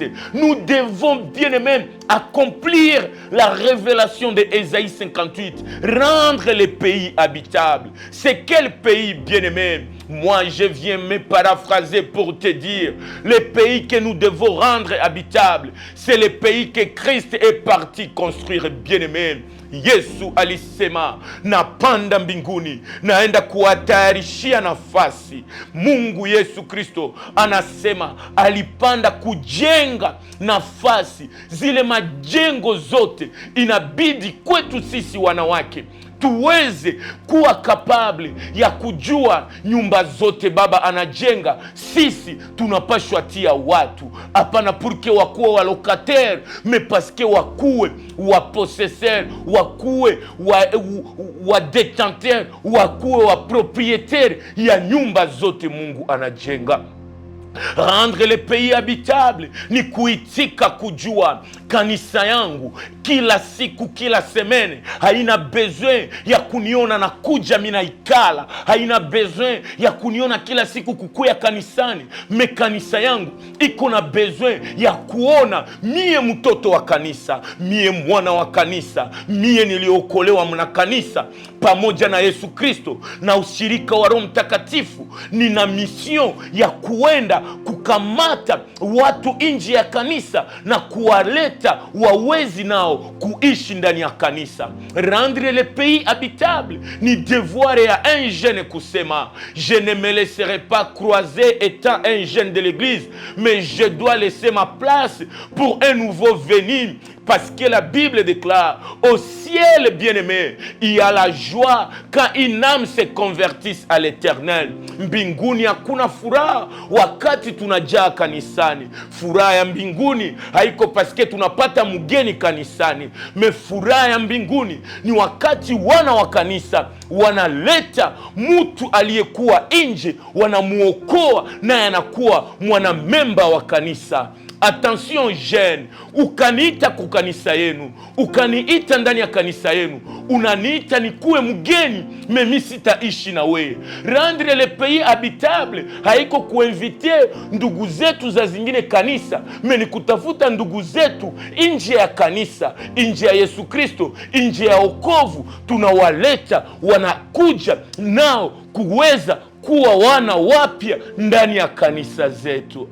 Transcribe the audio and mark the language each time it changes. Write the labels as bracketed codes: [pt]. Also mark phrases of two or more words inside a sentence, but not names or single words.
[fr] Nous devons, bien-aimés, accomplir la révélation de Ésaïe 58, rendre les pays habitables. C'est quel pays, bien-aimé? Moi, je viens me paraphraser pour te dire, le pays que nous devons rendre habitable, c'est le pays que Christ est parti construire, bien-aimé. [sw] Yesu alisema napanda mbinguni naenda kuwatayarishia nafasi. Mungu Yesu Kristo anasema alipanda kujenga nafasi. Zile majengo zote inabidi kwetu sisi wanawake tuweze kuwa kapable ya kujua nyumba zote Baba anajenga. Sisi tunapashwa tia watu, hapana purke wakuwe wa locataire, [fr] mais parce que [sw] wakuwe wa possesseur, wakuwe wa détenteur, wakuwe wa propriétaire ya nyumba zote Mungu anajenga. [fr] Rendre le pays habitable [sw] ni kuitika kujua kanisa yangu kila siku kila semene haina besoin ya kuniona na kuja mina ikala, haina besoin ya kuniona kila siku kukuya kanisani. Me kanisa yangu iko na besoin ya kuona mie mtoto wa kanisa, mie mwana wa kanisa, mie niliokolewa mna kanisa pamoja na Yesu Kristo na ushirika wa Roho Mtakatifu. Nina mission ya kuenda kukamata watu nje ya kanisa na kuwaleta wawezi nao kuishi ndani ya kanisa. [fr] Rendre le pays habitable ni devoir ya un jeune kusema, je ne me laisserai pas croiser étant un jeune de l'église, mais je dois laisser ma place pour un nouveau venu. Parce que la Bible déclare, au ciel bien-aimé, il y a la joie quand une âme se convertisse à l'éternel. [sw] Mbinguni hakuna furaha wakati tunajaa kanisani. Furaha ya mbinguni haiko paske tunapata mgeni kanisani. Me furaha ya mbinguni ni wakati wana wa kanisa wanaleta mtu aliyekuwa nje, wanamuokoa naye anakuwa mwanamemba wa kanisa. [fr] Attention jeune, [sw] ukaniita kwa kanisa yenu, ukaniita ndani ya kanisa yenu, unaniita nikuwe mgeni, mimi sitaishi na wewe. [fr] Rendre le pays habitable [sw] haiko kuinvite ndugu zetu za zingine kanisa, mimi kutafuta ndugu zetu nje ya kanisa, nje ya Yesu Kristo, nje ya wokovu. Tunawaleta wanakuja nao kuweza kuwa wana wapya ndani ya kanisa zetu.